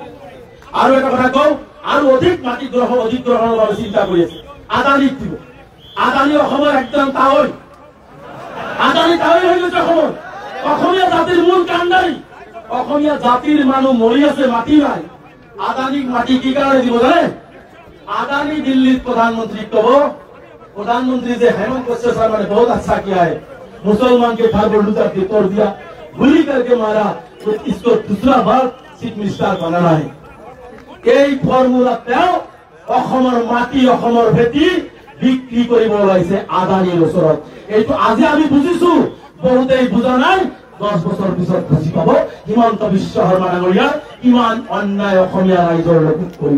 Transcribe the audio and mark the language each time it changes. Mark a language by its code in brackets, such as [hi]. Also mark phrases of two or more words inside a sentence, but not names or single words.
[as] আৰু এটা কথা কওঁ, আৰু অধিক মাটি অধিগ্ৰহণৰ বাবে চিন্তা কৰি আছে, আদানীক দিব। আদানী অসমৰ একদম তাৱৈ, আদানী তাৱৈ হৈ গৈছে অসমৰ। অসমীয়া জাতিৰ মূল কাণ্ডাৰী, অসমীয়া জাতিৰ মানুহ মৰি আছে, মাটি নাই। আদানীক মাটি কি কাৰণে দিব জানে? [hi] আদানী দিল্লীত प्रधानमंत्री कहो, प्रधानमंत्री से हेमंत कश्यप शर्मा ने बहुत अच्छा किया है, मुसलमान के घर पर लूटा के तोड़ दिया, गुली करके मारा, तो इसको दूसरा बार [en] chief minister [hi] बनाना है। [as] এই ফর্মুলা তেও অসমৰ মাটি অসমৰ ভেটি বিক্ৰী কৰিব ওলাইছে আদানীৰ ওচৰত। এইটো আজি আমি বুজিছো, বহুতেই বুজা নাই। 10 বছৰ পিছত বুজি পাব হিমন্ত বিশ্ব শৰ্মা ডাঙৰীয়া কিমান অন্যায় অসমীয়া ৰাইজৰ লগত কৰিব।